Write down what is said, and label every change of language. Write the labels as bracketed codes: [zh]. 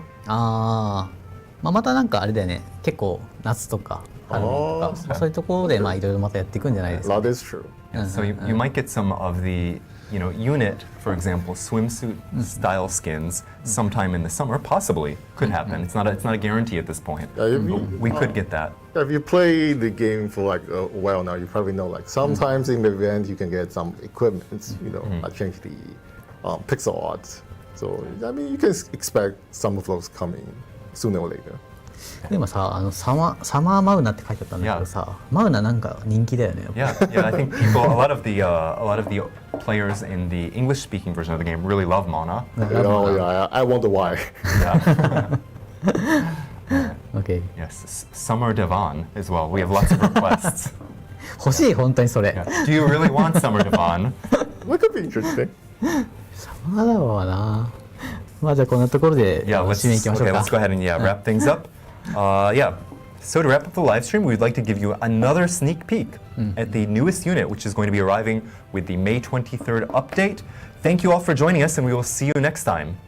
[ja] ああ、まあ、またなんかあれだよね、結構夏とか春とかそういうところでまあいろいろまたやっていくんじゃないですか、ね。 [en] That is true. So you might get some of the, unit, for example, swimsuit style skins sometime in the summer. Possibly could happen. It's not a guarantee at this point. If you, We could get that. if you play the game for like a while now, you probably know like sometimes in the event you can get some equipment, that change the pixel art. So I mean, you can expect some of those coming sooner or later. [ja] でもさ、サマーマウナって書いてあったんだけどさ、マウナなんか人気だよね。 [en] Yeah, yeah. I think people, a lot of the players in the English-speaking version of the game really love Mana. Oh yeah, I wonder why. Okay. Yes, Summer Divan as well. We have lots of requests. [ja] 欲しい本当にそれ。 [en] Yeah. Do you really want Summer Divan? That could be interesting. [ja] まだわな。まあじゃあこんなところで [en] Yeah, [ja] 締めに行きましょうか。 [en] let's go ahead and wrap things up. Yeah. So to wrap up the live stream, we'd like to give you another sneak peek at the newest unit, which is going to be arriving with the May 23rd update. Thank you all for joining us, and we will see you next time.